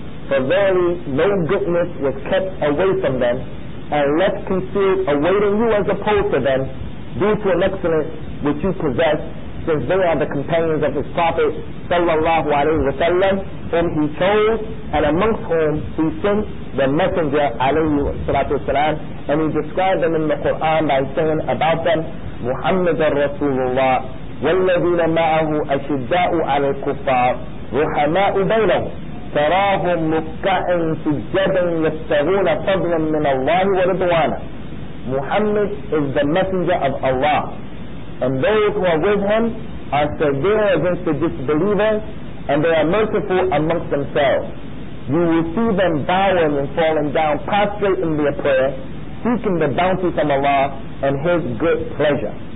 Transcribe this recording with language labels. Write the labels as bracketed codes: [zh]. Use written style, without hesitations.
[en] For verily no goodness was kept away from them, and left concealed awaiting you as opposed to them, due to an excellence which you possess, since they are the companions of his Prophet sallallahu alaihi wasallam, whom he chose, and amongst whom he sent the Messenger alayhi salatu wasalam, and he described them in the Qur'an by saying about them, [ar] Muhammadan Rasulullah والذين معه أشداء على الكفار رحماء بينهم تراهم ركعا سجدا يبتغون فضلا من الله ورضوانه. [en] Muhammad is the messenger of Allah, and those who are with him are severe against the disbelievers, and they are merciful amongst themselves. You will see them bowing and falling down, prostrate in their prayer, seeking the bounty from Allah and His good pleasure.